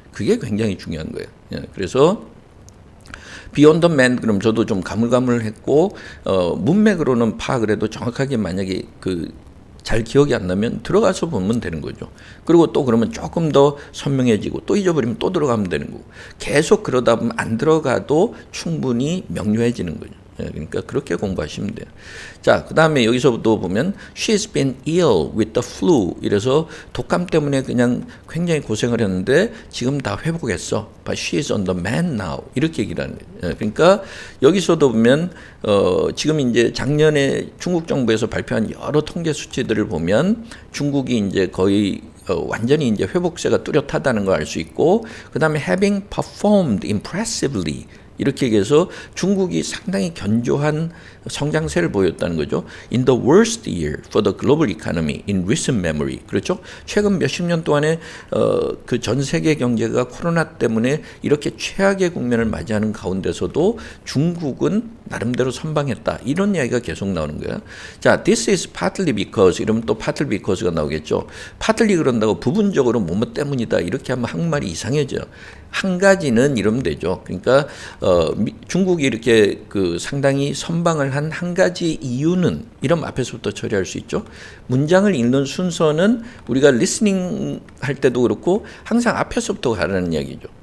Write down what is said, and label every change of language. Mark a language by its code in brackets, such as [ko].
[ko] 그게 굉장히 중요한 거예요. 그래서 비욘드 맨 그럼 저도 좀 가물가물했고 문맥으로는 파악을 해도 정확하게 만약에 잘 기억이 안 나면 들어가서 보면 되는 거죠. 그리고 또 그러면 조금 더 선명해지고 또 잊어버리면 또 들어가면 되는 거고 계속 그러다 보면 안 들어가도 충분히 명료해지는 거죠. 그러니까 그렇게 공부하시면 돼요. 자, 그 다음에 여기서부터 보면 [en] She's been ill with the flu. [ko] 이래서 독감 때문에 그냥 굉장히 고생을 했는데 지금 다 회복했어. [en] But she's on the mend now. [ko] 이렇게 얘기를 하는 거예요. 그러니까 여기서도 보면 지금 이제 작년에 중국 정부에서 발표한 여러 통계 수치들을 보면 중국이 이제 거의 완전히 이제 회복세가 뚜렷하다는 걸 알 수 있고, 그 다음에 [en] having performed impressively. [ko] 이렇게 얘기해서 중국이 상당히 견조한 성장세를 보였다는 거죠. [en] In the worst year for the global economy in recent memory. [ko] 그렇죠? 최근 몇십 년 동안에 그 전 세계 경제가 코로나 때문에 이렇게 최악의 국면을 맞이하는 가운데서도 중국은 나름대로 선방했다. 이런 이야기가 계속 나오는 거야. [en] 자, this is partly because [ko] 이러면 또 [en] partly because가 나오겠죠. [ko] partly 그런다고 부분적으로 뭐뭐 때문이다. 이렇게 하면 한국말이 이상해져요. 한 가지는 이러면 되죠. 그러니까 중국이 이렇게 상당히 선방을 한 한 가지 이유는 이런 앞에서부터 처리할 수 있죠. 문장을 읽는 순서는 우리가 리스닝 할 때도 그렇고 항상 앞에서부터 가라는 이야기죠.